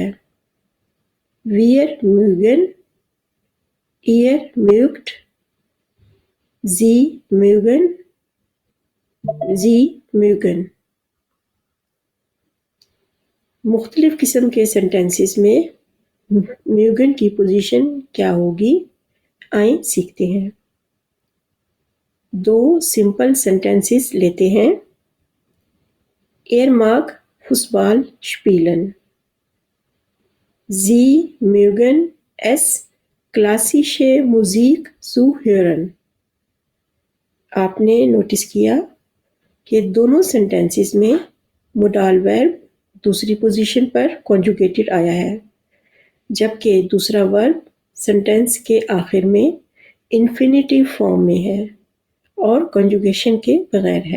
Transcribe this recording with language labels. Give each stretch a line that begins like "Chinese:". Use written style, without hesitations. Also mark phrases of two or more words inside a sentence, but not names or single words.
German: wir mögen, ihr mögt, sie mögen, Sie mögen.
Hindi: मुख्तलिफ किस्म के सेंटेंसेस में म्यूगन की पोजीशन क्या होगी, आइए सीखते हैं। दो
English: simple sentences
Hindi: लेते हैं।
German: Er mag Fußball spielen. Sie mögen es, klassische Musik zu hören.
Hindi: आपने नोटिस किया कि दोनों सेंटेंसेस में
English: modal verb
Hindi: दूसरी पोजीशन पर कॉन्जुगेटेड आया है, जबकि दूसरा वर्ब सेंटेंस के आखिर में
English: infinitive form
Hindi: में है और कॉन्जुगेशन के बगैर है।